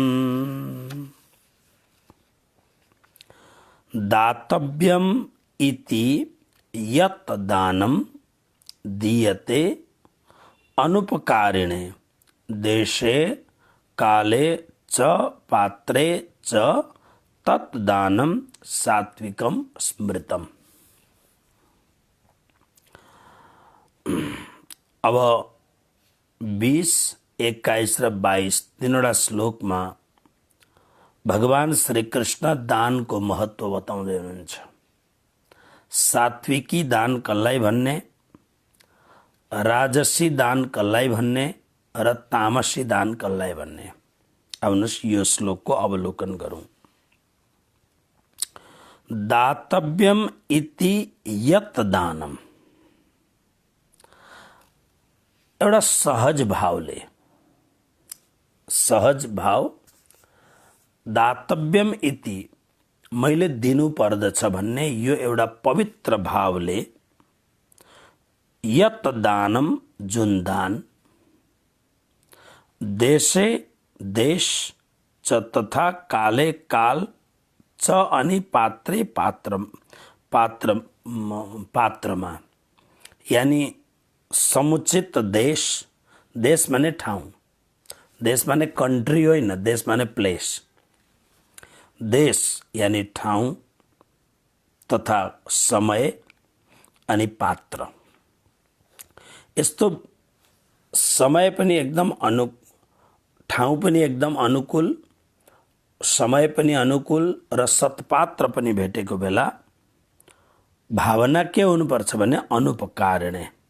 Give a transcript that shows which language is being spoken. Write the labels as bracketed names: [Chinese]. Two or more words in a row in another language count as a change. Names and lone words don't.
[Sanskrit] दातव्यम इति यत् दानं दीयते अनुपकारिणे देशे काले च पात्रे च तत् दानं सात्विकम स्मृतम। [Nepali] अब 20, 21 र 22 तीनवटा श्लोकमा भगवान श्री कृष्ण दानको महत्व बताउँदै हुनुहुन्छ। सात्विकी दान कसलाई भन्ने, राजसी दान कसलाई भन्ने र तामसी दान कसलाई भन्ने, आउनुहोस् यो श्लोकको अवलोकन गरौँ। [Sanskrit] दातव्यम इति यत् दानम, [Nepali] एउटा सहज भाव [Sanskrit] दातव्यम इति [Nepali] मैले दिनु पर्दछ भन्ने यो एउटा पवित्र भावले [Sanskrit] यत् दानम [Nepali] जुन दान [Sanskrit] देशे देश च तथा काले काल च [Nepali] अनि पात्रे पात्रमा यानी समुचित देश, देश माने ठाउँ, देश माने कन्ट्री होइन, देश माने प्लेस, देश यानी ठाउँ तथा समय अनि पात्र। यस्तो समय पनि एकदम ठाउँ पनि एकदम अनुकूल, समय पनि अनुकूल र सत्पात्र पनि भेटेको बेला भावना के हुनुपर्छ भने अनुपकारिणे,